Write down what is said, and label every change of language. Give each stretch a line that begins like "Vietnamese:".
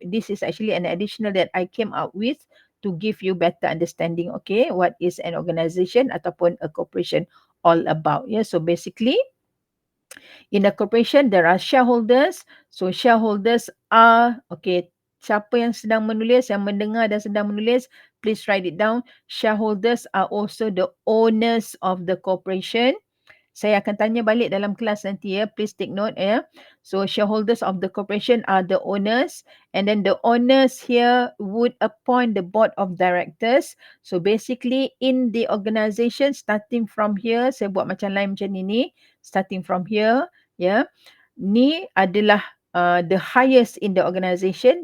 English: This is actually an additional that I came up with to give you better understanding okay what is an organisation ataupun a corporation all about ya. So basically in a corporation there are shareholders. So shareholders are okay.
Malay: Siapa yang sedang menulis, yang mendengar dan sedang menulis,
English: please write it down. Shareholders are also the owners of the corporation.
Malay: Saya akan tanya balik dalam kelas nanti ya.
English: Please take note ya. So shareholders of the corporation are the owners and then the owners here would appoint the board of directors. So basically in the organisation starting from here,
Malay: saya buat macam lain macam ni.
English: Starting from here ya.
Malay: Ni adalah
English: the highest in the organisation.